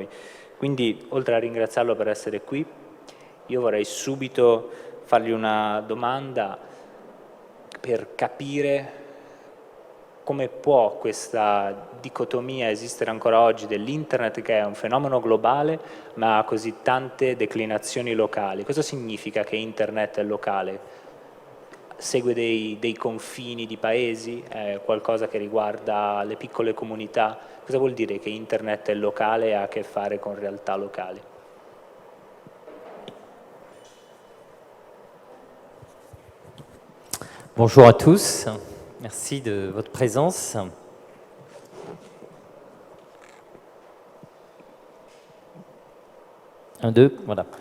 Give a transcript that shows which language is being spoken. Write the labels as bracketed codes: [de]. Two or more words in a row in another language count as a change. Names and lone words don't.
[it] Quindi, oltre a ringraziarlo per essere qui, io vorrei subito fargli una domanda per capire come può questa dicotomia esistere ancora oggi dell'Internet, che è un fenomeno globale ma ha così tante declinazioni locali. Cosa significa che Internet è locale? Segue dei confini di paesi? È qualcosa che riguarda le piccole comunità? Cosa vuol dire che Internet è locale e ha a che fare con realtà locali? [fr] Bonjour à tous, merci de votre présence. Un, deux, voilà.